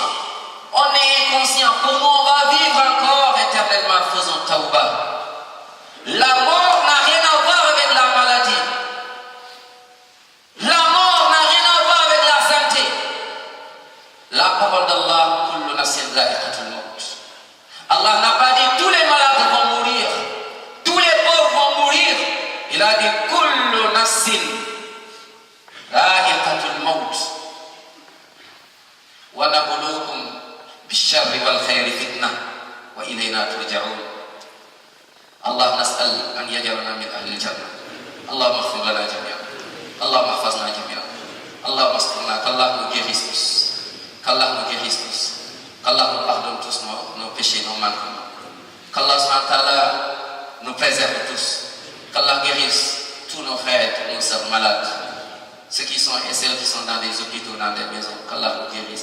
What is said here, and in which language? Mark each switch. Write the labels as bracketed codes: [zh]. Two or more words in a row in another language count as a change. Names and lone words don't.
[fr] On est inconscient. Pour nous, on va vivre encore éternellement. Faisons tawbah. La mort n'a rien à voir avec la maladie. La mort n'a rien à voir avec la santé. La parole d'Allah, [ar] كل نفس ذائقة الموت. [fr] Allah n'a pas dit tous les malades vont mourir, tous les pauvres vont mourir. Il a dit [ar] كل نفس ذائقة الموت. ونبلوكم بالشر والخير فتنة وإلينا ترجعون. الله نسأل أن يجعلنا من أهل الجنة. اللهم اغفر لنا جميعا. اللهم احفظنا جميعا. اللهم استرنا, [fr] qu'Allah nous guérisse tous. Qu'Allah nous guérisse tous. Qu'Allah nous pardonne tous nos péchés, nos manquements. Qu' [ar] الله سبحانه وتعالى [fr] nous préserve tous. Qu'Allah guérisse nos frères et toutes nos sœurs malades, ceux qui sont et celles qui sont dans des hôpitaux, dans des maisons, qu'Allah nous guérisse.